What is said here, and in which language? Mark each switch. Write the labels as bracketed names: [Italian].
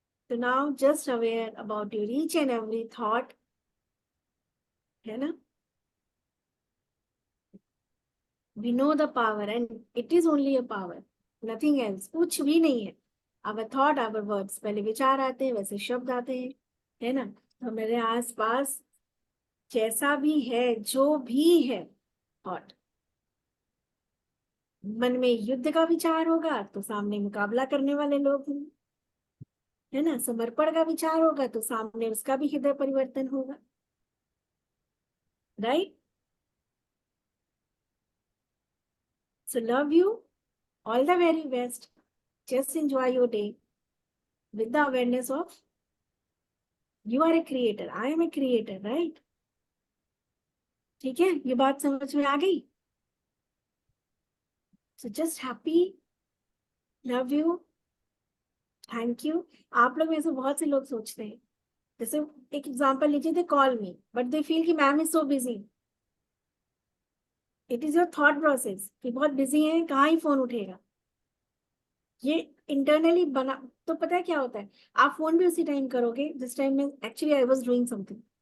[English] So now just aware about your each and every thought, [Hindi] है ना? [English] We know the power and it is only a power, nothing else, [Hindi] कुछ भी नहीं है। [English] Our thought, our words, [Hindi] पहले विचार आते हैं, वैसे शब्द आते हैं, है ना? तो मेरे आसपास जैसा भी है, जो भी है थॉट, मन में युद्ध का विचार होगा तो सामने मुकाबला करने वाले लोग हैं, है ना? समर्पण का विचार होगा तो सामने उसका भी हृदय परिवर्तन होगा, right? [English] So love you, all the very best. Just enjoy your day with the awareness of you are a creator, I am a creator, right? [Hindi] ठीक है, ये बात समझ में आ गई? [English] So just happy, love you, thank you. [Hindi] आप लोग में से बहुत से लोग सोचते हैं, जैसे एक एग्जांपल लीजिए, [English] they call me but they feel [Hindi] कि [English] Ma'am is so busy. It is your thought process [Hindi] कि बहुत बिजी है, कहाँ ही फोन उठेगा। ये इंटरनली बना, तो पता है क्या होता है, आप फोन भी उसी टाइम करोगे जिस टाइम में actually [English] I was doing something.